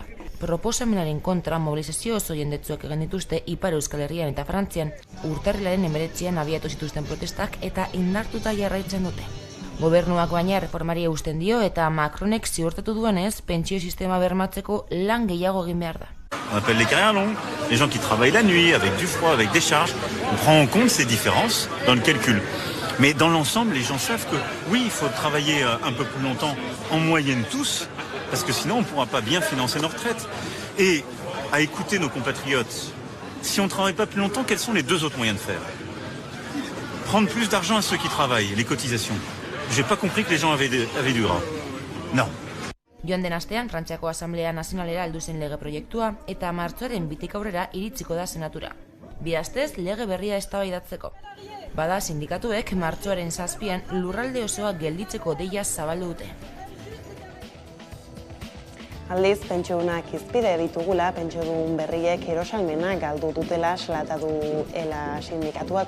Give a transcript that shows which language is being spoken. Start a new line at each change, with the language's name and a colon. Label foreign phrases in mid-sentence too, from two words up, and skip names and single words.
Basque: Proposamenaren kontra mobilizazio oso jendetsuak egin dituzte Ipar Euskal Herrian eta Frantzian, urtarrilaren 19an abiatu zituzten protestak eta indartuta jarraitzen dute. Gobernuak baina reformari eusten dio eta Macronek ziurtatu duenez, pentsio sistema bermatzeko lan gehiago egin behar da.
French: On appelle les carrières longues, les gens qui travaillent la nuit, avec du froid, avec des charges. On prend en compte ces différences dans le calcul. Mais dans l'ensemble, les gens savent que oui, il faut travailler un peu plus longtemps, en moyenne tous, parce que sinon on ne pourra pas bien financer nos retraites. Et à écouter nos compatriotes, si on ne travaille pas plus longtemps, quels sont les deux autres moyens de faire? Prendre plus d'argent à ceux qui travaillent, les cotisations. J'ai pas compris que les gens avaient du gras. Non.
Basque: Joan den astean, Frantziako Asamblea Nazionalera heldu zen lege proiektua eta martxoaren 2 aurrera iritsiko da senatura. Bi astez lege berria eztabaidatzeko. Bada sindikatuek martxoaren 7an lurralde osoa gelditzeko deia zabaldu dute. Aldiz, pentsiodunak hizpide ditugula, pentsiodun berriek erosalmena galdu dutela salatu duela sindikatuak.